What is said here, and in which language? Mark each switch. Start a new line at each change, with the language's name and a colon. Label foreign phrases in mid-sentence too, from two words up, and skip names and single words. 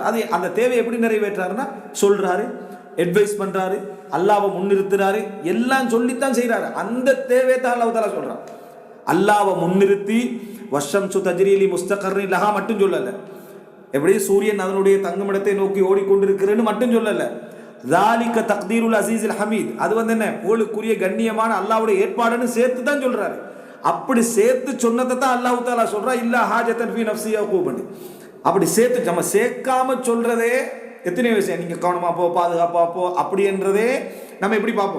Tamil: அது அந்த தேவை எப்படி நிறைவேற்றாருன்னா சொல்றாரு, அட்வைஸ் பண்றாரு, அல்லாஹ்வை முன்னிறுத்துறாரு, எல்லாம் சொல்லித்தான் செய்யறாரு. அந்த தேவையை தான்
Arabic: الله تعالى
Tamil: சொல்றான். அல்லாஹ்வை முன்னிறுத்தி
Arabic: والشمس تجري لمستقر لها
Tamil: மட்டும் சொல்லல, எப்படி சூரியன் அதனுடைய தங்குமிடத்தை நோக்கி ஓடிக்கொண்டிருக்கிறேன்னு மட்டும் சொல்லல.
Arabic: ذَلِكَ تَقْدِيرُ الْعَزِيزِ الْحَمِيدِ,
Tamil: அது என்ன போலுக்குரிய கண்ணியமான அல்லாஹ்வுடைய ஏற்பாடுன்னு சேர்த்து தான் சொல்றாரு. அப்படி சேர்த்து சொன்னதை தான்
Arabic: الله تعالى
Tamil: சொல்றா
Arabic: إلا حاجة في نفس يعقوب.
Tamil: அப்படி சேர்த்து நம்ம சேர்க்காம சொல்றதே எத்தனை விஷயம். நீங்க கவனமா போ, பாதுகாப்பா போ அப்படின்றதே நம்ம எப்படி பார்ப்போம்.